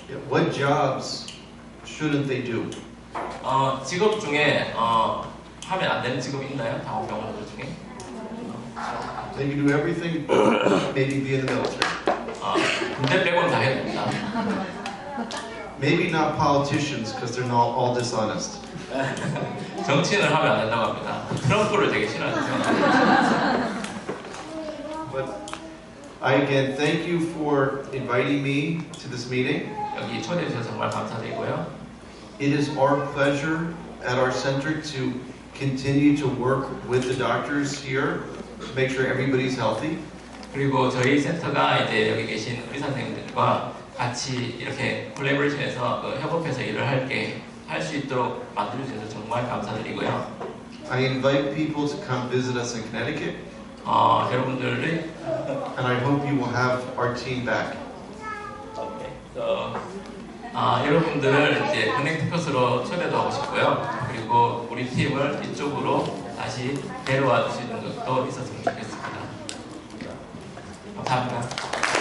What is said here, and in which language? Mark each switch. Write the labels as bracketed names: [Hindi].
[English] What jobs shouldn't they do? [Korean] 직업 중에 하면 안 되는 직업이 있나요? 당원병 환우들 중에? [English] They can do everything, maybe be in the military. [Korean] 군대 빼고는 다 해야 됩니다. [English] Maybe not politicians, because they're not all dishonest. [Korean] 정치인을 하면 안 된다고 합니다. 트럼프를 되게 싫어하죠. [English] But I again thank you for inviting me to this meeting. [Korean] 여기 초대해 주셔서 정말 감사드리고요. [English] It is our pleasure at our center to continue to work with the doctors here to make sure everybody's healthy. [Korean] 그리고 저희 센터가 이제 여기 계신 의사 선생님들과 같이 이렇게 콜라보레이션해서 협업해서 일을 할 수 있도록 만들어 주셔서 정말 감사드리고요. [English] I invite people to come visit us in Connecticut, [Korean] 여러분들이 [English] and I hope you will have our team back. [Korean] 여러분들을 이제 커넥티컷으로 초대도 하고 싶고요. 그리고 우리 팀을 이쪽으로 다시 데려와 주시는 것도 있었으면 좋겠습니다. 감사합니다.